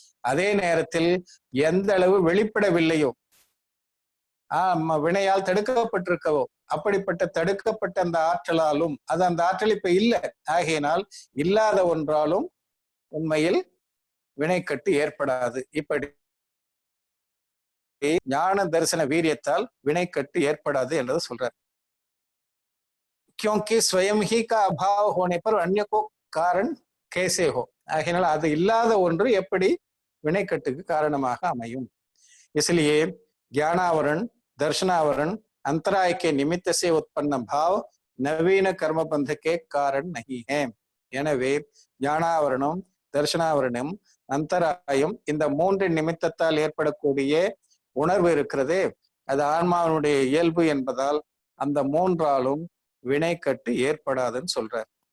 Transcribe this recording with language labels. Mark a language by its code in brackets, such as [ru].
[ta] அதே நேரத்தில் எந்த அளவு வெளிப்படவில்லையோ வினையால் தடுக்கப்பட்டிருக்கவோ அப்படிப்பட்ட தடுக்கப்பட்ட அந்த ஆற்றலாலும் அது அந்த ஆற்றல் இப்ப இல்லை, ஆகையினால் இல்லாத ஒன்றாலும் உண்மையில் வினைக்கட்டு ஏற்படாது. இப்படி ஞான தரிசன வீரியத்தால் வினைக்கட்டு ஏற்படாது என்றது சொல்றார். [hi] क्योंकि स्वयं ही का अभाव होने पर अन्य को कारण कैसे हो, [ta] ஆகையினால் அது இல்லாத ஒன்று எப்படி வினைக்கட்டுக்கு காரணமாக அமையும். [hi] इसलिए ज्ञानावरण, दर्शनावरण, अंतराय के निमित्त से उत्पन्न भाव नवीन कर्म बंध के कारण नहीं है. [ta] எனவே ஞானாவரணம், தர்ஷனாவரணம், அந்தராயம் இந்த மூன்று நிமித்தத்தால் ஏற்படக்கூடிய உணர்வு இருக்கிறதே அது ஆன்மாவினுடைய இயல்பு என்பதால் அந்த மூன்றாலும் வினைக்கட்டு ஏற்படாதுன்னு சொல்றார்.